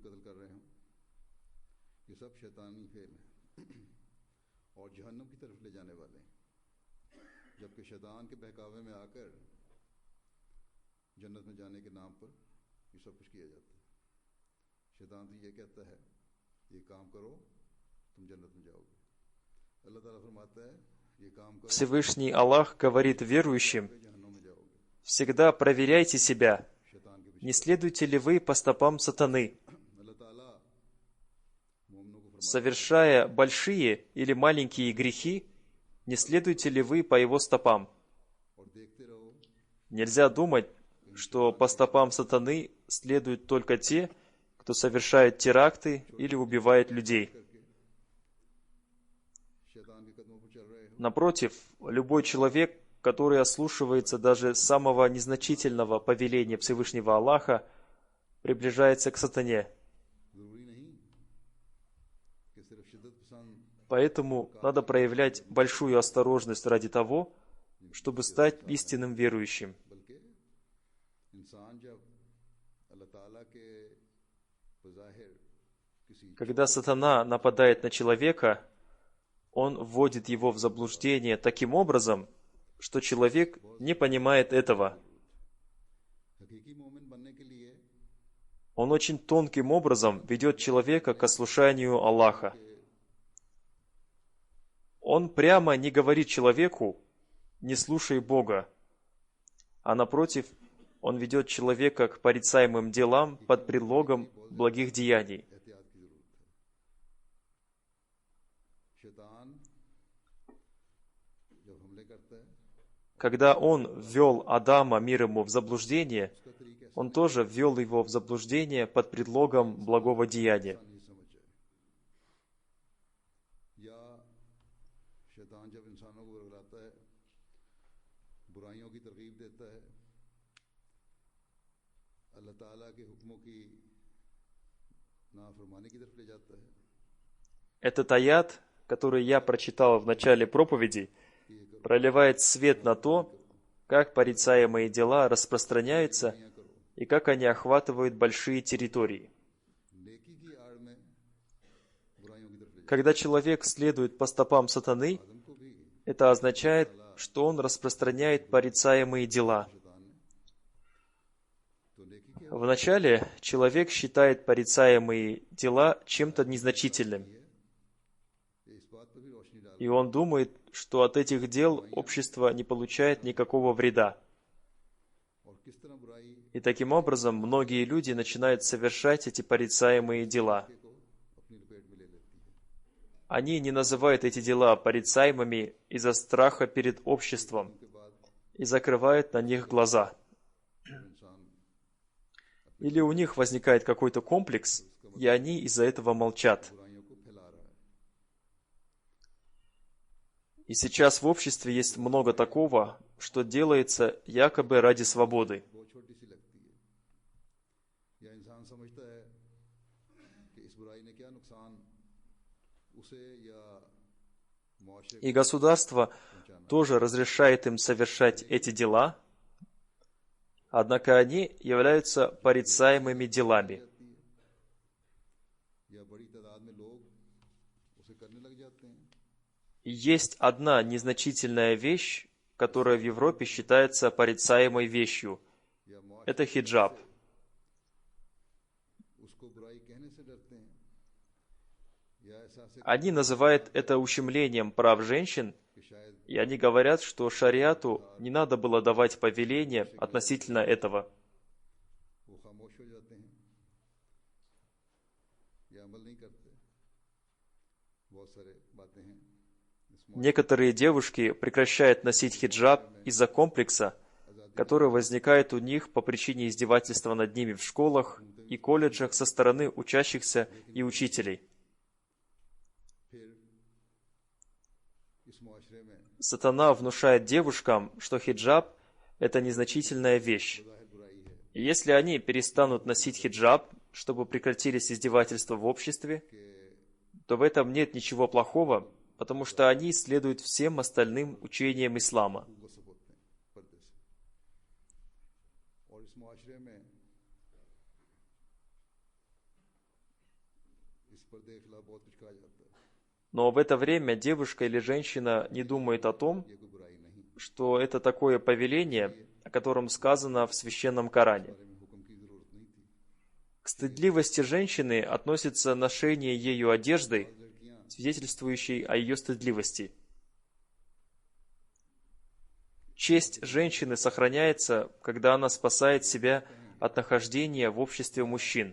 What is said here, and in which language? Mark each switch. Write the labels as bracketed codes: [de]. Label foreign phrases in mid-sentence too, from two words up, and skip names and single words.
[ur] قتل کر رہے ہوں یہ سب شیطانی کھیل ہے اور جہنم کی طرف لے جانے والے ہیں جبکہ شیطان کے بہکاوے میں آکر جنت میں جانے کے نام پر یہ سب کچھ کیا جاتا ہے شیطان تو یہ کہتا ہے یہ کام کرو تم جنت میں جاؤگے اللہ تعالیٰ فرماتا ہے یہ کام کرو [ru] Всевышний Аллах говорит верующим: [ur] جہنم میں جاؤگے [ru] всегда проверяйте себя, [ur] شیطان کے [ru] не следуете ли вы по стопам сатаны, [ur] پیچھے اللہ تعالیٰ مومنوں کو [ru] совершая большие или маленькие грехи, не следуете ли вы по его стопам. [ur] اور دیکھتے رہو [ru] Нельзя думать, что по стопам сатаны следуют только те, кто совершает теракты или убивает людей. [ur] شیطان کے قدموں پر چل رہے ہو [ru] Напротив, любой человек, который ослушивается даже самого незначительного повеления Всевышнего Аллаха, приближается к сатане. [ur] ضروری نہیں کہ صرف شدت پسند [ru] Поэтому надо проявлять большую осторожность ради того, чтобы стать истинным верующим. [ur] بلکہ انسان جب اللہ تعالیٰ کے بظاہر کسی [ru] Когда сатана нападает на человека, он вводит его в заблуждение таким образом, что человек не понимает этого. [ur] حقیقی مومن بننے کے لیے [ru] Он очень тонким образом ведет человека к ослушанию Аллаха. Он прямо не говорит человеку «не слушай Бога», а напротив, он ведет человека к порицаемым делам под предлогом благих деяний. [ur] احتیاط کی ضرورت ہے۔ شیطان جب حملے کرتا ہے [ru] Когда он ввел Адама, мир ему, в заблуждение, [ur] اس کا طریقہ ایسا [ru] он тоже ввел его в заблуждение под предлогом благого деяния. [ur] نہیں سمجھ جائے، یا شیطان جب انسانوں کو ورغلاتا ہے، برائیوں کی ترغیب دیتا ہے، اللہ تعالیٰ کے حکموں کی نافرمانی کی طرف لے جاتا ہے, [ru] Этот аят, который я прочитал в начале проповеди, проливает свет на то, как порицаемые дела распространяются и как они охватывают большие территории. [ur] نیکی کی آڑ میں برائیوں کی طرف لے [ru] Когда человек следует по стопам сатаны, [ur] جاتا ہے۔ آدم کو بھی [ru] это означает, что он распространяет порицаемые дела. [ur] شیطان نے تو نیکی کی [ru] Вначале человек считает порицаемые дела чем-то незначительным, [ur] اس بات پر بھی روشنی ڈال [ru] и он думает, что от этих дел общество не получает никакого вреда. [ur] اور کس طرح برائی [ru] И таким образом многие люди начинают совершать эти порицаемые дела. [ur] کو اپنی لپیٹ میں لے لیتی ہے. [ru] Они не называют эти дела порицаемыми из-за страха перед обществом [ur] کے بعد [ru] и закрывают на них глаза. [ur] इंसान [ru] Или у них возникает какой-то комплекс, и они из-за этого молчат. [ur] برائیوں کو پھیلا رہا ہے. [ru] И сейчас в обществе есть много такого, что делается якобы ради свободы. [ur] بہت چھوٹی سی لگتی ہے، یا انسان سمجھتا ہے کہ اس برائی نے کیا نقصان اسے یا معاشرے [ru] И गосударство тоже разрешает им совершать эти дела, однако они являются порицаемыми делами. [ur] یا بڑی تعداد میں لوگ اسے کرنے لگ جاتے ہیں. [ru] И есть одна незначительная вещь, которая в Европе считается порицаемой вещью. [ur] یا معاشرے [ru] Это хиджаб. [ur] اس کو برائی کہنے سے ڈرتے ہیں، یا احساس [ru] Они называют это ущемлением прав женщин, [ur] کہ شاید [ru] и они говорят, что шариату не надо было давать повеление относительно этого. [ur] وہ خاموش ہو جاتے ہیں یا عمل نہیں کرتے. بہت سارے باتیں ہیں اس [ru] Некоторые девушки прекращают носить хиджаб из-за комплекса, который возникает у них по причине издевательства над ними в школах и колледжах со стороны учащихся и учителей. [ur] پھر اس معاشرے میں [ru] Сатана внушает девушкам, что хиджаб – это незначительная вещь. [ur] ظاہر برائی ہے [ru] И если они перестанут носить хиджаб, чтобы прекратились издевательства в обществе, то в этом нет ничего плохого, потому что они следуют всем остальным учениям ислама. [ur] غصب ہوتے ہیں پردے سے. اور اس معاشرے میں اس پردے کے خلاف بہت کچھ کہا جاتا ہے. [ru] Но в это время девушка или женщина не думает о том, [ur] یہ کوئی برائی نہیں, [ru] что это такое повеление, о котором сказано в Священном Коране. [ur] بارے میں حکم کی ضرورت نہیں تھی. [ru] К стыдливости женщины относится ношение ею одежды, [ur] लड़कियां [ru] свидетельствующей о ее стыдливости. Честь женщины сохраняется, когда она спасает себя от нахождения в обществе мужчин.